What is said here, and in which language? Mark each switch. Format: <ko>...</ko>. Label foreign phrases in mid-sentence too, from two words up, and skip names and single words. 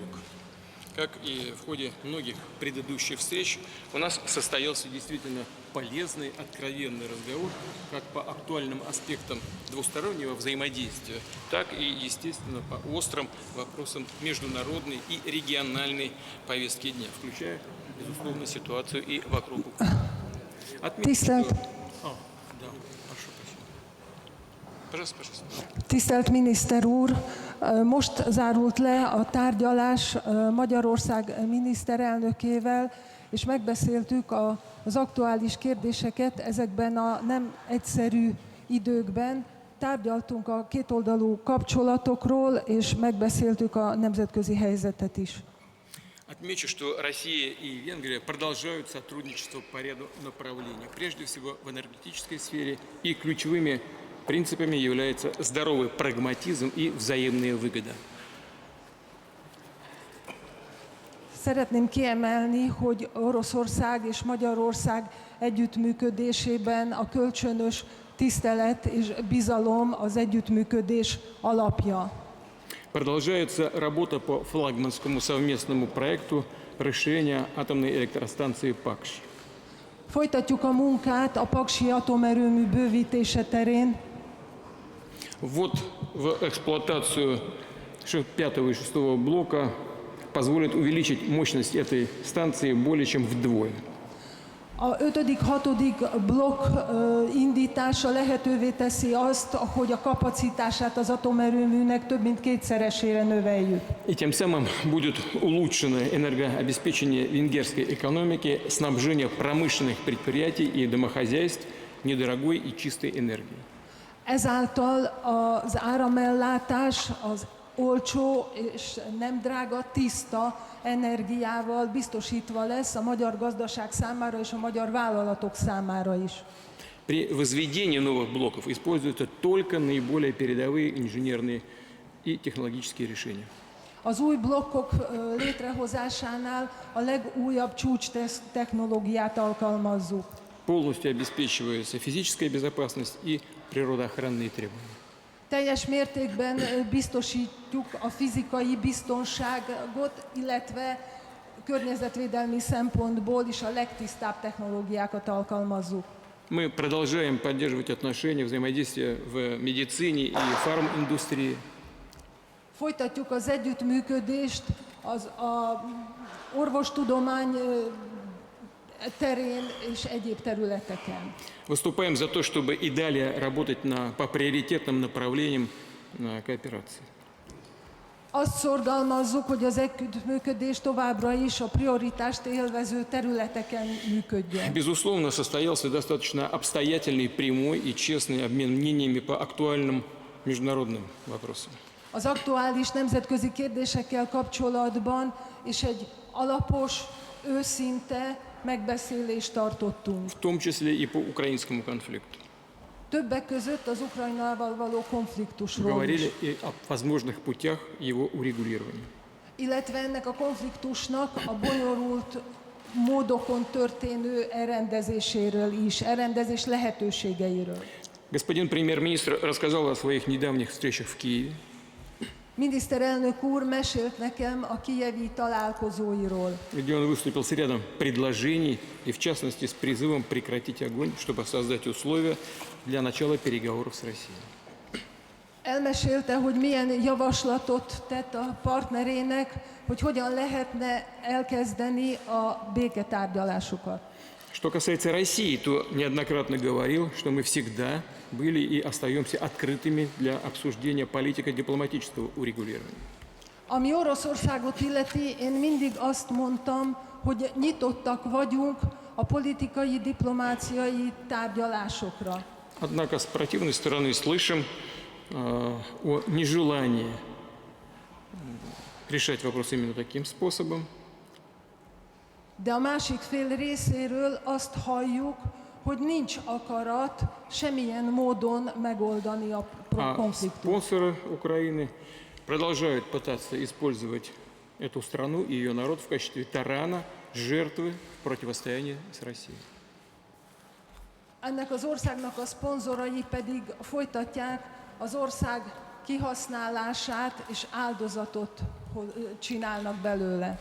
<ru>Как и в ходе многих предыдущих встреч, у нас состоялся действительно полезный, откровенный разговор как по актуальным аспектам двустороннего взаимодействия, так и, естественно, по острым вопросам международной и региональной повестки дня, включая, безусловно, ситуацию и вокруг Украины.</ru> <hu>Tisztelt miniszter úr, most zárult le a tárgyalás Magyarország miniszterelnökével, és megbeszéltük az aktuális kérdéseket ezekben a nem egyszerű időkben. Tárgyaltunk a kétoldalú kapcsolatokról, és megbeszéltük a nemzetközi helyzetet is.</hu> <ru>Отмечу, что Россия и Венгрия продолжают сотрудничество по ряду направлений, прежде всего в энергетической сфере, и ключевыми принципами является здоровый прагматизм и взаимная выгода.</ru> <hu>Szeretném kiemelni, hogy Oroszország és Magyarország együttműködésében a kölcsönös tisztelet és bizalom az együttműködés alapja.</hu> <ru>Продолжается работа по флагманскому совместному проекту расширения атомной электростанции ПАКШ.</ru> <hu>Folytatjuk a munkát a paksi atomerőmű bővítése terén.</hu> <ru>Ввод в эксплуатацию 5 и 6 блока позволит увеличить мощность этой станции более чем вдвое.</ru> <hu>A 5.-6. blokk indítása lehetővé teszi azt, hogy a kapacitását az atomerőműnek több mint kétszeresére növeljük.</hu> <ru>И тем самым будет улучшено энергообеспечение венгерской экономики, снабжение промышленных предприятий и домохозяйств недорогой и чистой энергией.</ru> <hu>Ezáltal az áramellátás az olcsó és nem drága, tiszta energiával biztosítva lesz a magyar gazdaság számára és a magyar vállalatok számára is.</hu> <ru>При возведении новых блоков используются только наиболее передовые инженерные и технологические решения.</ru> <hu>Az új blokkok létrehozásánál a legújabb csúcs technológiát alkalmazzuk.</hu> <ru>Полностью обеспечивается физическая безопасность и природоохранные требования.</ru> <hu>Teljes mértékben biztosítjuk a fizikai biztonságot, illetve környezetvédelmi szempontból is a legtisztább technológiákat alkalmazzuk.</hu> <ru>Мы продолжаем поддерживать отношения, взаимодействие в медицине и фарминдустрии.</ru> <hu>Folytatjuk az együttműködést az orvostudomány terén és egyéb területeken.</hu> <ru>Выступаем за то, чтобы и далее работать по приоритетным направлениям кооперации.</ru> <hu>Azt szorgalmazzuk, hogy az együttműködés továbbra is a prioritást élvező területeken működjön.</hu> <ru>Безусловно, состоялся достаточно обстоятельный, прямой и честный обмен мнениями по актуальным международным вопросам.</ru> <hu>Az aktuális nemzetközi kérdésekkel kapcsolatban és egy alapos, őszinte megbeszélést tartottunk.</hu> <ru>В том числе и по украинскому конфликту.</ru> <hu>Többek között az Ukrajnával való konfliktusról is.</hu> <ru>Говорили и о возможных путях его урегулирования.</ru> <hu>Illetve ennek a konfliktusnak a bonyolult módokon történő elrendezéséről is, elrendezés lehetőségeiről.</hu> <ru>Господин премьер-министр рассказал о своих недавних встречах в Киеве.</ru> <hu>Miniszterelnök úr mesélt nekem a kijevi találkozóiról.</hu> <ru>Где он выступил с рядом предложений и, в частности, с призывом прекратить огонь, чтобы создать условия для начала переговоров с Россией.</ru> <hu>Elmesélte, hogy milyen javaslatot tett a partnerének, hogy hogyan lehetne elkezdeni a béketárgyalásokat.</hu> <ru>Что касается России, то неоднократно говорил, что мы всегда были и остаемся открытыми для обсуждения политико-дипломатического урегулирования.</ru> <hu>Ami Oroszországot illeti, én mindig azt mondtam, hogy nyitottak vagyunk a politikai, diplomáciai tárgyalásokra.</hu> <ru>Однако с противной стороны слышим о нежелании решать вопрос именно таким способом.</ru> <hu>De a másik fél részéről azt halljuk, hogy nincs akarat semmilyen módon megoldani a</hu> <ru>А</ru> <hu>konfliktust.</hu> <ru>спонсоры Украины продолжают пытаться использовать эту страну и ее народ в качестве тарана, жертвы в противостоянии с Россией.</ru> <hu>Ennek az országnak a szponzorai pedig folytatják az ország kihasználását és áldozatot csinálnak belőle.</hu>